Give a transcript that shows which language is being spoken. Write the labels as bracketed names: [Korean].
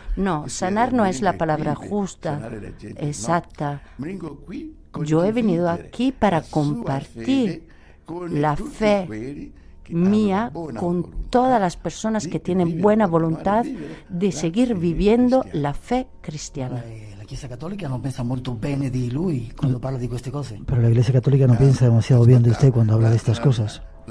[Spanish] No, sanar no es la palabra justa, exacta. Yo he venido aquí para compartir la fe mía con todas las personas que tienen buena voluntad de seguir viviendo la fe cristiana. [Italian] La Chiesa Cattolica non pensa molto bene di lui quando parla di queste cose. [Spanish] Pero la Iglesia Católica no piensa demasiado bien de usted cuando habla de estas cosas.